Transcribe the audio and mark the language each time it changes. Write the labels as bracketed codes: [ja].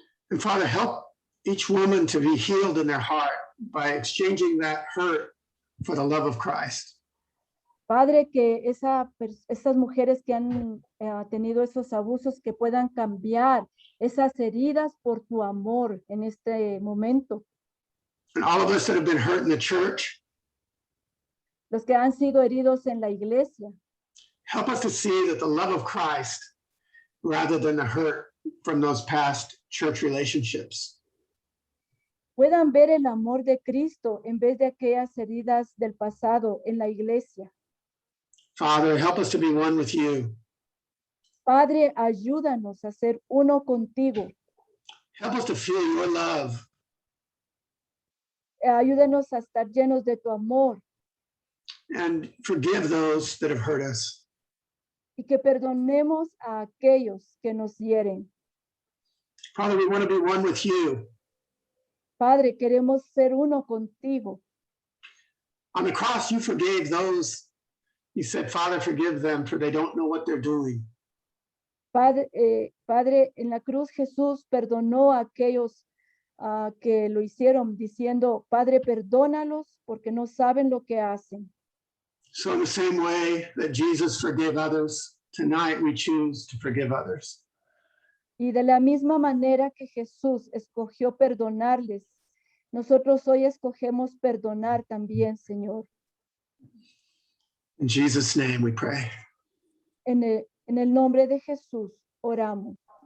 [en] And Father, help each woman to be healed in their heart by exchanging that hurt for the love of Christ. [es] Padre, que esas mujeres que han tenido esos abusos, que puedan cambiar esas heridas por tu amor en este momento. [en] And all of us that have been hurt in the church, [es] Los que han sido heridos en la iglesia, [en] help us to see that the love of Christ, rather than the hurt from those past church relationships. [es] puedan ver el amor de Cristo en vez de aquellas heridas del pasado en la iglesia. [en] Father, help us to be one with you. [es] Padre, ayúdanos a ser uno contigo. [en] Help us to feel your love. [es] Ayúdanos a estar llenos de tu amor [en] And forgive those that have hurt us. [es] y que perdonemos a aquellos que nos hieren. [en] Father, we want to be one with you. [es] Padre, queremos ser uno contigo. [en] On the cross, you forgave those. You said, Father, forgive them, for they don't know what they're doing. [es] Padre, en la cruz Jesús perdonó a aquellos que lo hicieron, diciendo, Padre, perdónalos porque no saben lo que hacen. [en] So in the same way that Jesus forgave others, tonight we choose to forgive others. [es] Y de la misma manera que Jesús escogió perdonarles, nosotros hoy escogemos perdonar también, Señor. [en] In Jesus' name we pray. [es] En el nombre de Jesús oramos.